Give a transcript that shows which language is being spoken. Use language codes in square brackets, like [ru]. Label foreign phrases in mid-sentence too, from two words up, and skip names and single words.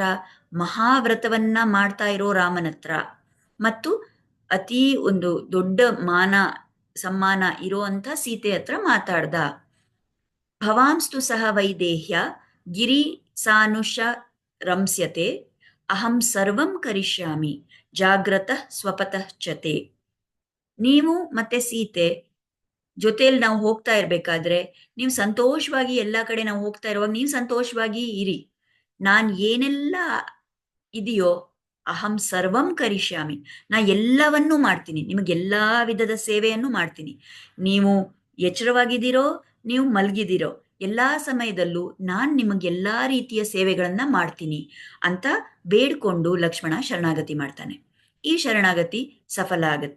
[kn] ಮಹಾವ್ರತವನ್ನ ಮಾಡ್ತಾ ಇರೋ ರಾಮನ ಹತ್ರ, ಮತ್ತು ಅತಿ ಒಂದು ದೊಡ್ಡ ಮಾನ ಸಮ್ಮಾನ ಇರುವಂತ ಸೀತೆ ಹತ್ರ ಮಾತಾಡ್ದ. [sa] ಭವಾಂಸ್ತು ಸಹ ವೈದೇಹ್ಯ ಗಿರಿ ಸಾನುಷ ರಂಸ್ಯತೆ ಅಹಂ ಸರ್ವಂ ಕರಿಷ್ಯಾಮಿ ಜಾಗ್ರತಃ ಸ್ವಪತಃ ಚತೆ. [kn] ನೀವು ಮತ್ತೆ ಸೀತೆ ಜೊತೆಯಲ್ಲಿ ನಾವು ಹೋಗ್ತಾ ಇರ್ಬೇಕಾದ್ರೆ ನೀವು ಸಂತೋಷವಾಗಿ, ಎಲ್ಲಾ ಕಡೆ ನಾವು ಹೋಗ್ತಾ ಇರುವಾಗ ನೀವು ಸಂತೋಷವಾಗಿ ಇರಿ. ನಾನ್ ಏನೆಲ್ಲ ಇದೆಯೋ [sa] ಅಹಂ ಸರ್ವಂ ಕರಿಷ್ಯಾಮಿ, [kn] ನಾ ಎಲ್ಲವನ್ನೂ ಮಾಡ್ತೀನಿ, ನಿಮಗೆಲ್ಲಾ ವಿಧದ ಸೇವೆಯನ್ನು ಮಾಡ್ತೀನಿ. ನೀವು ಎಚ್ಚರವಾಗಿದ್ದೀರೋ, ನೀವು ಮಲಗಿದಿರೋ, ಎಲ್ಲಾ ಸಮಯದಲ್ಲೂ ನಾನ್ ನಿಮಗೆಲ್ಲಾ ರೀತಿಯ ಸೇವೆಗಳನ್ನ ಮಾಡ್ತೀನಿ ಅಂತ ಬೇಡ್ಕೊಂಡು ಲಕ್ಷ್ಮಣ ಶರಣಾಗತಿ ಮಾಡ್ತಾನೆ. ಈ ಶರಣಾಗತಿ ಸಫಲ ಆಗತ್ತೆ.